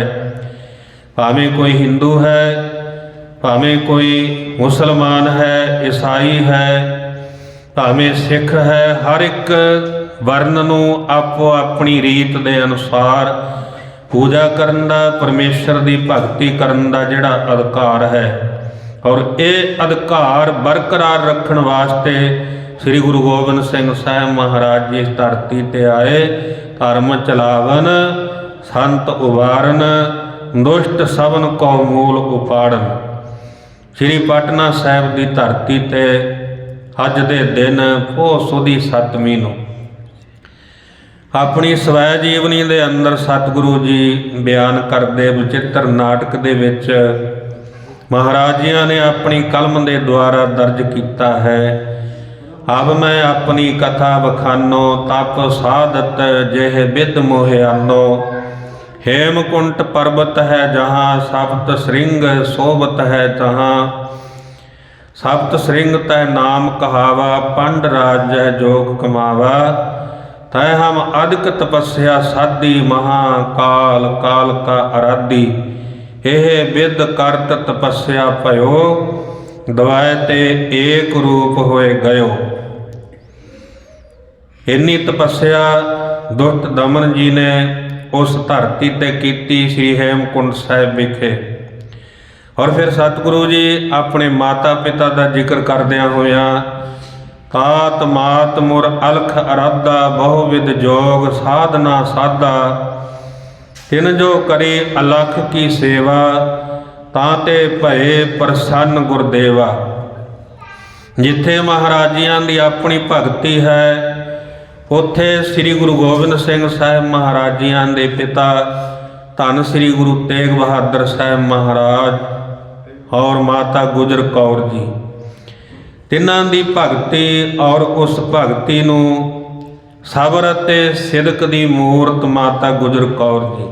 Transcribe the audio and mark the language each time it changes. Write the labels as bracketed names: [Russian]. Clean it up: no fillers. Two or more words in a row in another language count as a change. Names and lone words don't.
[Punjabi] ਭਾਵੇਂ ਕੋਈ ਹਿੰਦੂ ਹੈ, ਭਾਵੇਂ ਕੋਈ ਮੁਸਲਮਾਨ ਹੈ, ਈਸਾਈ ਹੈ, ਭਾਵੇਂ ਸਿੱਖ ਹੈ, ਹਰ ਇਕ ਵਰਣ ਨੂੰ ਆਪੋ ਆਪਣੀ ਰੀਤ ਦੇ ਅਨੁਸਾਰ ਪੂਜਾ ਕਰਨ ਦਾ, ਪਰਮੇਸ਼ਰ ਦੀ ਭਗਤੀ ਕਰਨ ਦਾ ਜਿਹੜਾ ਅਧਿਕਾਰ ਹੈ। ਔਰ ਯੇ ਅਧਿਕਾਰ ਬਰਕਰਾਰ ਰੱਖਣ ਵਾਸਤੇ ਸ੍ਰੀ ਗੁਰੂ ਗੋਬਿੰਦ ਸਿੰਘ ਸਾਹਿਬ ਮਹਾਰਾਜ ਜੀ ਇਸ ਧਰਤੀ ਤੇ ਆਏ, [Braj] धर्म चलावन, संत उबारन, दुष्ट सबन को मूल उपाड़न। [Punjabi] ਸ੍ਰੀ ਪਟਨਾ ਸਾਹਿਬ ਕੀ ਧਰਤੀ ਤੇ ਅੱਜ ਦੇ ਦਿਨ ਪੋਹ ਸੁਦੀ 7ਵੀਂ ਨੂੰ ਆਪਣੀ ਸ੍ਵੈ ਜੀਵਨੀ ਦੇ ਅੰਦਰ ਸਤਿਗੁਰੂ ਜੀ ਬਯਾਨ ਕਰਦੇ ਵਿਚਿਤ੍ਰ ਨਾਟਕ ਦੇ ਵਿਚ ਮਹਾਰਾਜ ਜੀਆਂ [Hindi] ने अपनी कलम के द्वारा दर्ज किया है। [Braj] अब मैं अपनी कथा बखानो, तप साधत जेह बिद मोहियानो। हेमकुंट पर्वत है जहाँ, सप्त श्रृंग सोबत है तहाँ। सप्त श्रृंग तय नाम कहावा, पंड राज जह जोग कमावा। तय हम अधिक तपस्या साधी, महाकाल काल का आराधी। एह विद करत तपस्या भयो, दवाए ते एक रूप होए गयो। [Punjabi] ਇੰਨੀ ਤਪੱਸਿਆ ਦੁਸ਼ਟ ਦਮਨ ਜੀ ਨੇ ਉਸ ਧਰਤੀ ਤੇ ਕੀਤੀ ਸ੍ਰੀ ਹੇਮਕੁੰਡ ਸਾਹਿਬ ਵਿਖੇ। [Hindi] और फिर सतगुरु जी अपने माता पिता का जिक्र [Punjabi] ਕਰਦਿਆਂ ਹੋਇਆ, [Braj] तात मात मुर अलख अराधा, बहुविध जोग साधना साधा। तिन जो करी अलख की सेवा, ताते भये प्रसन्न गुरदेवा। [Punjabi] ਜਿਥੇ ਮਹਾਰਾਜੀਆਂ ਦੀ ਆਪਣੀ ਭਗਤੀ ਹੈ, ਉੱਥੇ ਸ੍ਰੀ ਗੁਰੂ ਗੋਬਿੰਦ ਸਿੰਘ ਸਾਹਿਬ ਮਹਾਰਾਜੀਆਂ ਦੇ ਪਿਤਾ ਧੰਨ ਸ੍ਰੀ ਗੁਰੂ ਤੇਗ ਬਹਾਦਰ ਸਾਹਿਬ ਮਹਾਰਾਜ ਔਰ ਮਾਤਾ ਗੁਜਰ ਕੌਰ ਜੀ, ਤਿਨ੍ਹਾਂ ਦੀ ਭਗਤੀ ਔਰ ਉਸ ਭਗਤੀ ਨੂੰ ਸਬਰ ਤੇ ਸਿਦਕ ਦੀ ਮੂਰਤ ਮਾਤਾ ਗੁਜਰ ਕੌਰ ਜੀ।